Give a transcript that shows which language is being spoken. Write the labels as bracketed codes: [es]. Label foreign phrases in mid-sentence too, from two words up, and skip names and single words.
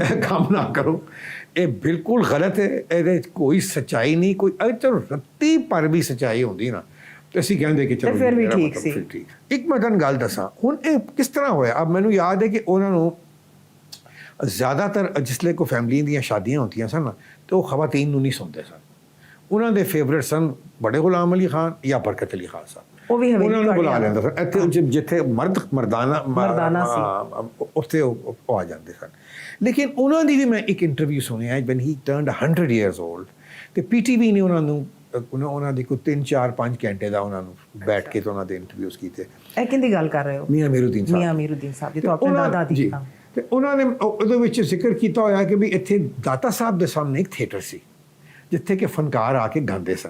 [ur] کام نہ کرو یہ بالکل غلط ہے. [pa] کوئی سچائی نہیں کوئی چلو رتی پر بھی سچائی ہوندی نا تو اسی کہندے کہ چلو پھر بھی ٹھیک سی. ایک میں تن گل دساں ہن کس طرح ہویا. اب مینوں یاد ہے کہ انہوں نے زیادہ تر جسلے کو فیملی دیاں شادیاں ہوندیاں سن نا تو خواتین نوں نہیں سنتے سن. انہوں دے فیورٹ سن بڑے غلام علی خان یا برکت علی خان صاحب. انہوں نے بلا لینا سن اتنے جتھے مردانہ اتنے وہ آ جاتے سن. لیکن انہوں نے بھی میں ایک انٹرویو سنیا ہے [en] when he turned 100 years old [pa] ਤੇ PTV نے ਉਹਨਾਂ ਦੀ ਕੋਈ 3-4-5 ਘੰਟੇ ਦਾ ਉਹਨਾਂ ਨੂੰ ਬੈਠ ਕੇ ਤੇ ਉਹਨਾਂ ਦੇ ਇੰਟਰਵਿਊਜ਼ ਕੀਤੇ. ਇਹ ਕਿੰਦੀ ਗੱਲ ਕਰ ਰਹੇ ਹੋ? ਮੀਆਂ ਮੀਰੁਦੀਨ ਸਾਹਿਬ ਜੀ ਤੋਂ ਆਪਣੇ ਦਾਦਾ ਦੀ. ਤੇ ਉਹਨਾਂ ਨੇ ਉਹਦੇ ਵਿੱਚ ਜ਼ਿਕਰ ਕੀਤਾ ਹੋਇਆ ਕਿ ਵੀ ਇੱਥੇ ਦਾਤਾ ਸਾਹਿਬ ਦੇ ਸਾਹਮਣੇ ਇੱਕ ਥੀਏਟਰ ਸੀ ਜਿੱਥੇ ਕਿ ਫਨਕਾਰ ਆ ਕੇ ਗਾਉਂਦੇ ਸਨ.